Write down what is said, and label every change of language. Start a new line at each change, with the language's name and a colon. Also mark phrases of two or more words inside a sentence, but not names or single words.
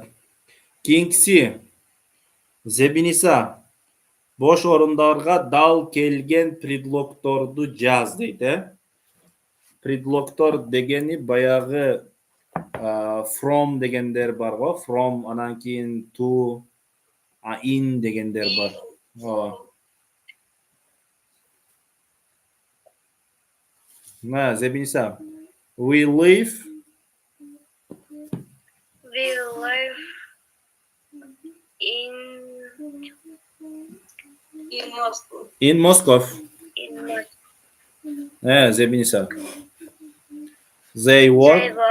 Kyrgyz: Кийинкиси. Зебиниса. Бош орундарга дал келген предлогторду жаз дейт, Предлогтор дегени баягы from дегендер бар го. From анан кийин to, in дегендер бар. На, Зебиниса.
English: We live in Moscow. in Moscow. Moscow. Зебиниса. They work